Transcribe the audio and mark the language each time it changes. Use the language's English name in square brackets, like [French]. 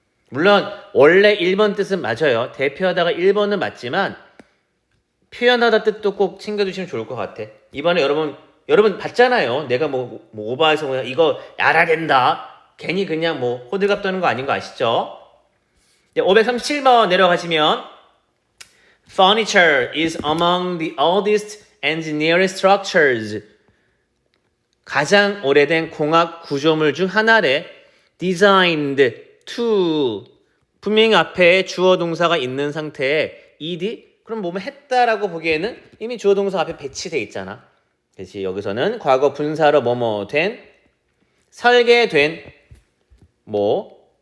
[Korean] 물론 원래 1번 뜻은 맞아요. 대표하다가 1번은 맞지만 표현하다 뜻도 꼭 챙겨두시면 좋을 것 같아. 이번에 여러분 봤잖아요. 내가 뭐 오바해서 그냥 이거 알아야 된다. 괜히 그냥 뭐 호들갑 떠는 거 아닌 거 아시죠? 537번 내려가시면 [English] Furniture is among the oldest engineering structures. [Korean] 가장 오래된 공학 구조물 중 하나래. [English] Designed to. [Korean] 분명히 앞에 주어 동사가 있는 상태에 ed? 그럼 뭐뭐 했다라고 보기에는 이미 주어 동사 앞에 배치돼 있잖아. 그렇지. 여기서는 과거 분사로 뭐뭐 된, 설계된, 뭐.